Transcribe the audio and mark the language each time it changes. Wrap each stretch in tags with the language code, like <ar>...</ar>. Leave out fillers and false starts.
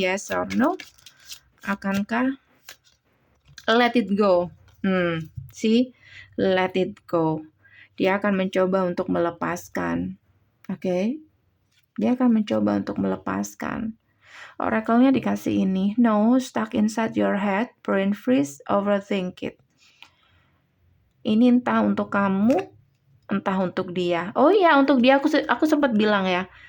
<en>Yes or no?</en> <id>Akankah?</id> <en>Let it go. See? Let it go.</en> <id>Dia akan mencoba untuk melepaskan. Oke? Dia akan mencoba untuk melepaskan. Oracle-nya dikasih ini.</id> <en>No, stuck inside your head, brain freeze, overthink it.</en> <id>Ini entah untuk kamu, entah untuk dia. Oh iya, untuk dia aku sempat bilang ya.</id>